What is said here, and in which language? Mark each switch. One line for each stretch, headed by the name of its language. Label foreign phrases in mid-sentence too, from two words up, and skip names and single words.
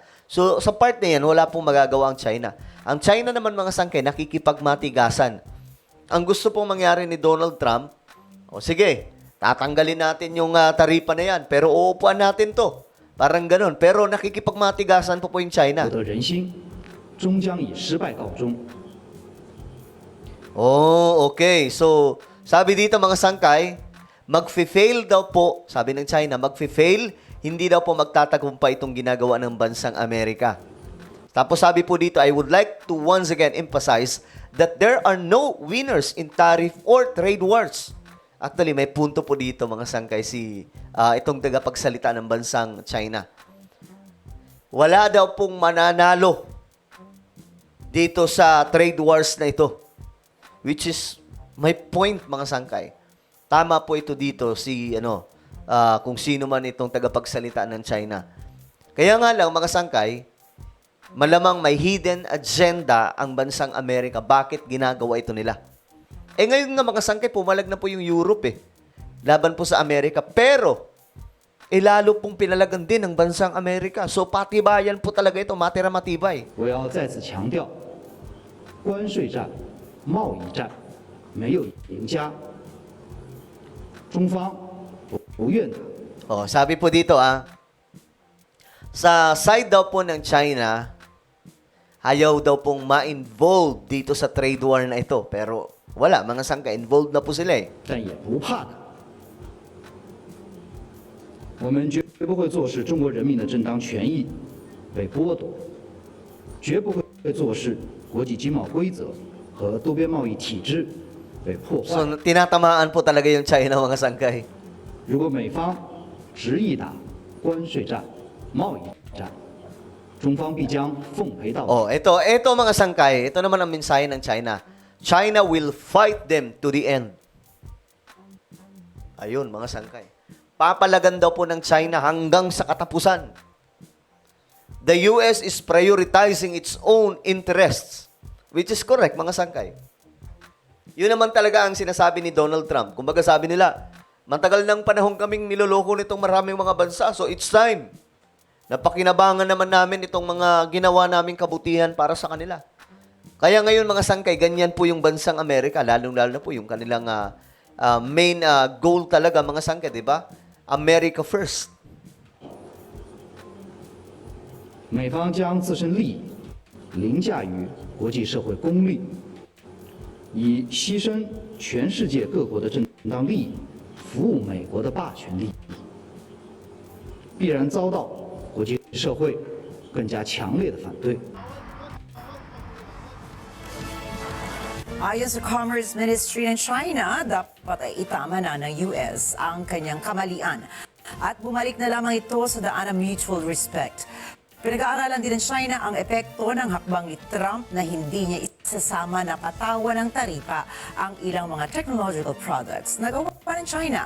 Filipino: So, sa part na yan, wala pong magagawa ang China. Ang China naman mga sangkay, nakikipagmatigasan. Ang gusto pong mangyari ni Donald Trump, o sige, tatanggalin natin yung taripa na yan, pero uupuan natin to. Parang ganun. Pero nakikipagmatigasan po yung China.
Chinese: 获得人心，终将以失败告终。
English: Oh, okay.
Filipino: So, sabi dito mga sangkay, magfi-fail daw po, sabi ng China, magfi-fail, hindi daw po magtatagumpay itong ginagawa ng bansang Amerika. Tapos sabi po dito,
English: I would like to once again emphasize that there are no winners in tariff or trade wars. Actually,
Filipino: may punto po dito mga sangkay itong tagapagsalita ng bansang China. Wala daw pong mananalo dito sa
English: trade wars
Filipino: na ito.
English: Which is my point
Filipino: mga sangkay. Tama po ito dito kung sino man itong tagapagsalita ng China. Kaya nga lang mga sangkay, malamang may
English: hidden agenda
Filipino: ang bansang Amerika. Bakit ginagawa ito nila? Ngayon nga mga sangkay, pumalag na po yung Europe laban po sa Amerika. Pero, lalo pong pinalagan din ng bansang Amerika. So, patibayan po talaga ito, matira matibay.
Chinese: 我要再次强调，关税战、贸易战没有赢家，中方不愿打。
Filipino: Sabi po dito sa side daw po ng China, ayaw daw pong ma-involve dito sa
English: trade war
Filipino: na ito. Pero wala, mga sangka, involved na po sila
Chinese: 但也不怕打。我们绝不会坐视中国人民的正当权益被剥夺，绝不会坐视国际经贸规则和多边贸易体制被破坏。
Filipino: So, tinatamaan po talaga yung China, mga sangkay.
Chinese: 如果美方执意打关税战、贸易战，中方必将奉陪到底。
Filipino: Ito mga sangkay, ito naman ang mensahe ng China.
English: China will fight them to the end.
Filipino: Ayun, mga sangkay. Papalagan daw po ng China hanggang sa katapusan.
English: The US is prioritizing its own interests, which is correct,
Filipino: mga sangkay. Yun naman talaga ang sinasabi ni Donald Trump. Kumbaga sabi nila, matagal ng panahon kaming niloloko nitong maraming mga bansa,
English: so it's time.
Filipino: Napakinabangan naman namin itong mga ginawa naming kabutihan para sa kanila. Kaya ngayon mga sangkay, ganyan po yung bansang Amerika, lalong-lalo na po yung kanilang
English: main goal
Filipino: talaga mga sangkay, di ba?
English: America first.
Chinese: 美方将自身利益凌驾于国际社会公利，以牺牲全世界各国的正当利益，服务美国的霸权利益，必然遭到国际社会更加强烈的反对。
Filipino: Ayon sa Commerce Ministry ng China, dapat ay itama na ng US ang kanyang kamalian at bumalik na lamang ito sa daan ng
English: mutual respect.
Filipino: Pinag-aaralan din ng China ang epekto ng hakbang ni Trump na hindi niya isasama na patawan ng taripa ang ilang mga
English: technological products
Filipino: na gawa pa ng China.